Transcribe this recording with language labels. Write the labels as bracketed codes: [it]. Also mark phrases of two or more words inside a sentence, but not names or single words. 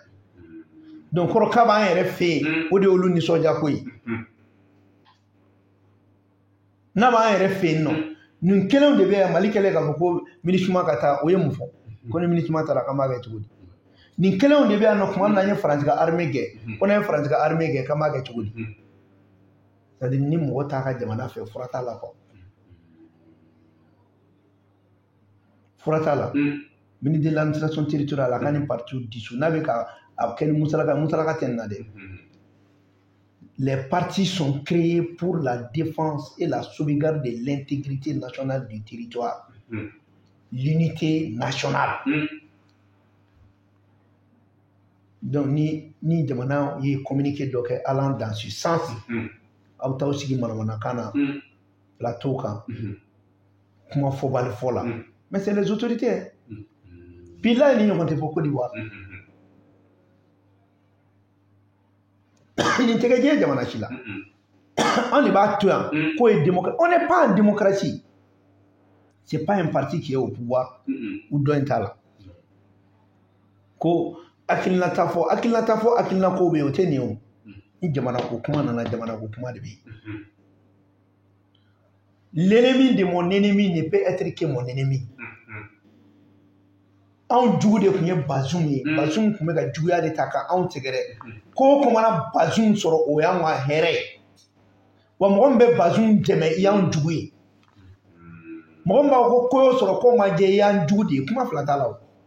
[bm] Donc kɔrɔ k'a b'an yɛrɛ fɛ yen o de y'olu nisɔndiya ko ye n'a b'an yɛrɛ fɛ yen nɔ nin kelenw de bɛ yan Mali kɛlen k'a fɔ ko MINUSMA ka taa o ye mun fɔ ko ni MINUSMA taara k'an b'a kɛ cogo di nin kelenw de bɛ yan nɔ tuma min na an ye Faransi ka armée gɛn ko n'an ye Faransi ka armée gɛn k'an b'a kɛ cogo di [fr] c'est à dire [bm] ni mɔgɔ t'a ka jamana fɛ fura t'a la quoi fura t'a la [fr] ministre de l'administration territoriale [bm] a ka nin [fr] parti dissous [bm] n'a bɛ ka a kɛ ni musalaka tɛ nin na dɛ. [fr] Les partis sont créés pour la défense et la sauvegarde de l'intégrité nationale du territoire, l'unité nationale. [bm] Donc ni jamana ye communiqué dɔ kɛ [fr] allant dans ce sens [bm] aw t'aw sigi manamanakan na plateau kan kuma fɔbali fɔ la [fr] mais c'est les autorités puis là [bm] ni ɲɔgɔn tɛ fɔ Côte d'Ivoire nin tɛ kɛ diɲɛ jamana si la on de b'a to yan k'o ye démocratie [fr] on n'est pas en démocratie c'est pas un parti qui est au pouvoir ou [bm] dɔ in t'a la ko hakilina t'a fɔ hakilina ko bɛ yen o tɛ nin ye o ni jamana ko kuma nana jamana ko kuma de bɛ yen [fr] l'ennemi de mon ennemi ne peut être que mon ennemi [bm] anw jugu de tun ye Bazoum ye Bazoum tun bɛ ka juguya de ta ka anw sɛgɛrɛ ko o mana Bazoum sɔrɔ o y'anw ka hɛrɛ ye wa mɔgɔ min bɛ Bazoum dɛmɛ i y'anw jugu ye mɔgɔ min b'a fɔ ko y'o sɔrɔ k'o ma jɛ i y'an jugu de ye kuma fila t'a la o